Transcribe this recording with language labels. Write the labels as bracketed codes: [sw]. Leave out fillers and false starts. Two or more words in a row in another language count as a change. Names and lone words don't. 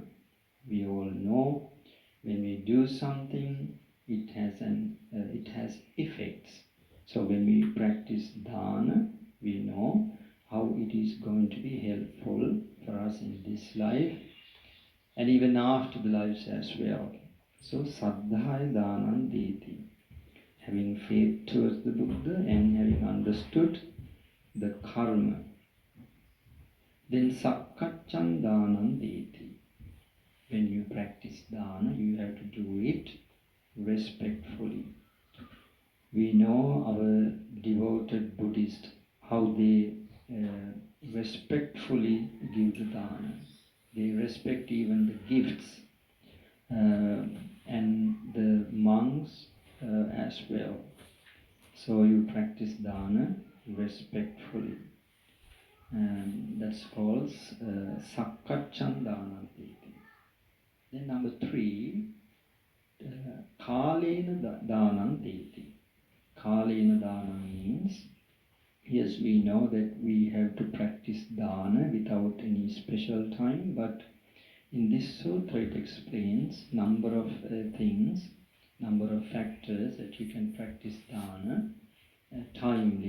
[en] We all know when we do something, it has effects. So when we practice dana, we know how it is going to be helpful for us in this life and even after the lives as well. [pi] So saddhaya danam deti, [en] having faith towards the Buddha and having understood the karma. [pi] Then sakkaccan danam deti. [en] When you practice dana, you have to do it respectfully. We know our devoted Buddhists, how they respectfully give the dana. They respect even the gifts and the monks as well. So you practice dana respectfully. And that's called [pi] sakkaccan danam deti. [en] Then number 3, [pi] kalena danam deti. [en] Kalena dana means, yes, we know that we have to practice dana without any special time, but in this sutra it explains number of things, number of factors that you can practice dana timely.